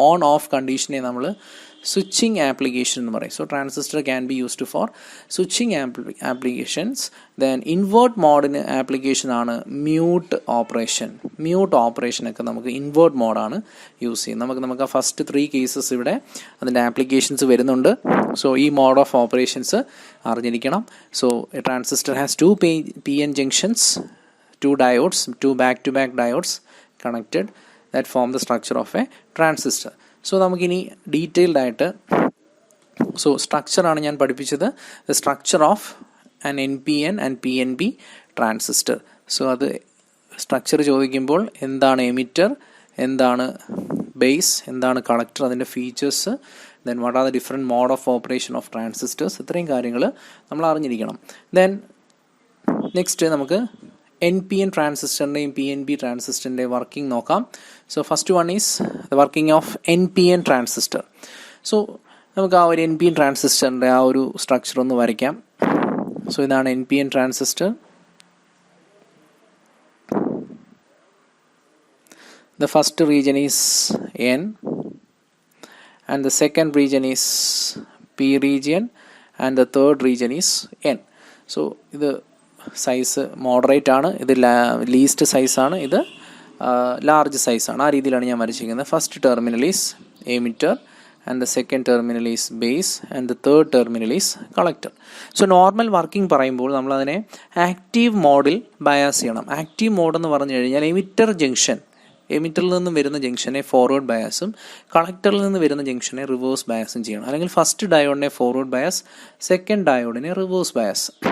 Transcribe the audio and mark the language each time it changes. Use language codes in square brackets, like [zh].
[ml] On of കണ്ടീഷനെ നമ്മൾ switching application എന്ന് പറയും. [en] So transistor can be used for switching applications. [ml] Then invert മോഡിന് application ആണ് mute operation. Mute ഓപ്പറേഷനൊക്കെ നമുക്ക് invert മോഡാണ് use ചെയ്യുന്നത്. നമുക്ക് ആ ഫസ്റ്റ് 3 കേസസ് ഇവിടെ അതിൻ്റെ ആപ്ലിക്കേഷൻസ് വരുന്നുണ്ട്. സോ ഈ മോഡ് ഓഫ് ഓപ്പറേഷൻസ് അറിഞ്ഞിരിക്കണം. [en] So a transistor has 2 PN junctions, 2 diodes, 2 back-to-back diodes connected that form the structure of a transistor. [ml] So നമുക്കിനി ഡീറ്റെയിൽഡ് ആയിട്ട്, സോ സ്ട്രക്ചറാണ് ഞാൻ പഠിപ്പിച്ചത്, [en] The structure of an NPN and PNP transistor. [ml] So അത് structure ചോദിക്കുമ്പോൾ എന്താണ് emitter, എന്താണ് base, എന്താണ് collector, അതിൻ്റെ features, [en] then what are the different mode of operation of transistors, [ml] ഇത്രയും കാര്യങ്ങൾ നമ്മൾ അറിഞ്ഞിരിക്കണം. ദെൻ നെക്സ്റ്റ് നമുക്ക് NPN ട്രാൻസിസ്റ്ററിൻ്റെയും PNP ട്രാൻസിസ്റ്ററിൻ്റെ വർക്കിംഗ് നോക്കാം. [en] So first one is the working of NPN transistor. [ml] So നമുക്ക് ആ ഒരു NPN ട്രാൻസിസ്റ്ററിൻ്റെ ആ ഒരു സ്ട്രക്ചർ ഒന്ന് വരയ്ക്കാം. സോ ഇതാണ് NPN transistor. [en] The first region is N and the second region is P region and the third region is N. [ml] So ഇത് size moderate ആണ്, ഇത് ലീസ്റ്റ് സൈസാണ്, ഇത് ലാർജ് സൈസാണ്. ആ രീതിയിലാണ് ഞാൻ വരച്ചിരിക്കുന്നത്. [en] First terminal is emitter and the second terminal is base and the third terminal is collector. [ml] So normal working പറയുമ്പോൾ നമ്മളതിനെ ആക്റ്റീവ് മോഡിൽ ബയാസ് ചെയ്യണം. ആക്റ്റീവ് മോഡ് എന്ന് പറഞ്ഞു കഴിഞ്ഞാൽ എമിറ്റർ ജംഗ്ഷൻ, എമിറ്ററിൽ നിന്ന് വരുന്ന ജംഗ്ഷനെ ഫോർവേഡ് ബയാസും കളക്ടറിൽ നിന്ന് വരുന്ന ജംഗ്ഷനെ റിവേഴ്സ് ബയാസും ചെയ്യണം. അല്ലെങ്കിൽ first ഡയോഡിനെ forward bias, second ഡയോഡിനെ reverse bias.